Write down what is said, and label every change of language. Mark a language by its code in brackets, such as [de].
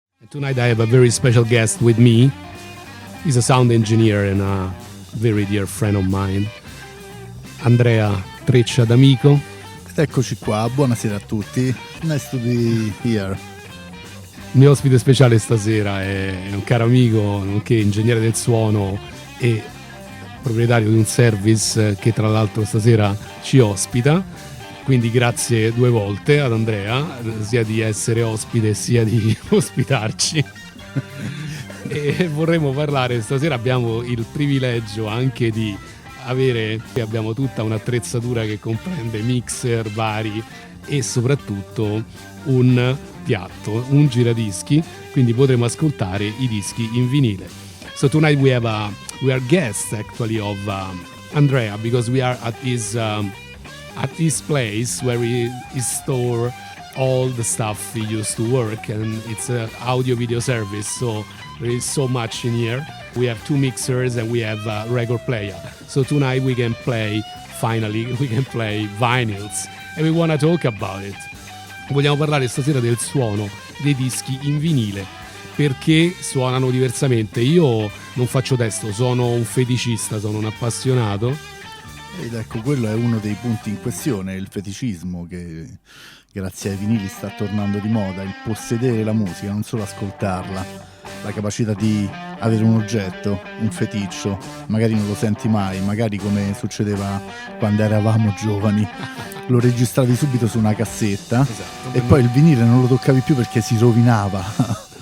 [en] Tonight I have a very special guest with me. He's a sound engineer and a very dear friend of mine, Andrea Treccia D'Amico. [it] Ed eccoci qua, buonasera a tutti. [en] Nice to be here. [it] Il mio ospite speciale stasera è un caro amico, nonché ingegnere del suono e proprietario di un service che tra l'altro stasera ci ospita. Quindi grazie due volte ad Andrea, sia di essere ospite sia di ospitarci. E vorremmo parlare, stasera abbiamo il privilegio anche di abbiamo tutta un'attrezzatura che comprende mixer vari e soprattutto un piatto, un giradischi, quindi potremo ascoltare i dischi in vinile. [en] So tonight we are guests actually of Andrea, because we are at his place where he store all the stuff he used to work, and it's an audio video service, so there is so much in here. We have two mixers and we have a record player, so tonight we can play vinyls and we want to talk about it. [it] Vogliamo parlare stasera del suono dei dischi in vinile, perché suonano diversamente. Io non faccio testo, sono un feticista, sono un appassionato. Ed ecco, quello è uno dei punti in questione, il feticismo che grazie ai vinili sta tornando di moda, il possedere la musica, non solo ascoltarla, la capacità di avere un oggetto, un feticcio, magari non lo senti mai, magari come succedeva quando eravamo giovani, lo registravi subito su una cassetta, esatto, e poi il vinile non lo toccavi più perché si rovinava.